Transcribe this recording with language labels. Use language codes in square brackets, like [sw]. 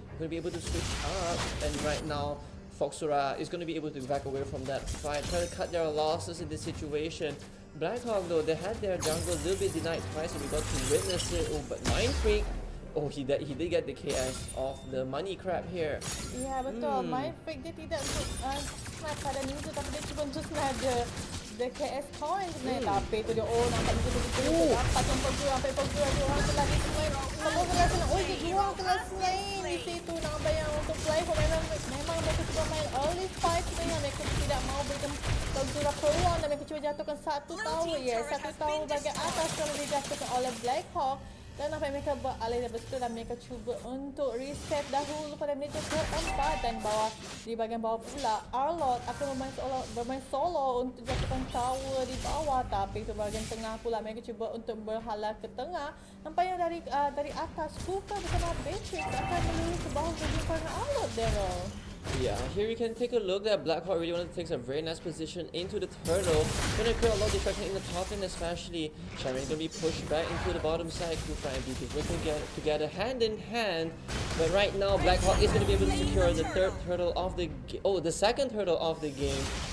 [en] Going to be able to switch up. And right now, Foxura is going to be able to back away from that fight. Try to cut their losses in this situation. Blackhawk though, they had their jungle a little bit denied twice, and we got to witness it. Oh, but Mind Freak. Oh, he did get the KS of the money crab here. [ms] Ya, betul. Mind Freak dia tidak snap pada minggu, tapi dia cuba untuk snap the KS coin sebenarnya. Tapi itu dia, nampak betul-betul dapat yang Foxura, sampai Foxura dia orang telah dislay. Kalau kita rasa, dia orang telah slay di situ. Nampak yang untuk play, memang mereka cuba main early fight sebenarnya. Mereka tidak mau berikan Foxura peluang, dan mereka cuba jatuhkan satu tower. Satu tower bagian atas kalau dijatuhkan oleh Blackhawk. Dan nampak mereka beralih dari situ, dan mereka cuba untuk reset dahulu pada minit keempat, dan di bahagian bawah pula Arlot akan bermain solo untuk jatuhkan tower di bawah. Tapi di bahagian tengah pula mereka cuba untuk berhala ke tengah. Nampaknya dari atas Kuka bersama Beatrix akan menuju ke bawah berjumpa dengan Arlot, Daryl. [en] Yeah, here you can take a look that Blackhawk really wanted to take a very nice position into the turtle. Gonna create a lot of distraction in the top lane especially. Sharon gonna be pushed back into the bottom side. Kufa and BT working together hand in hand. But right now Blackhawk is gonna be able to secure the third turtle of the the second turtle of the game.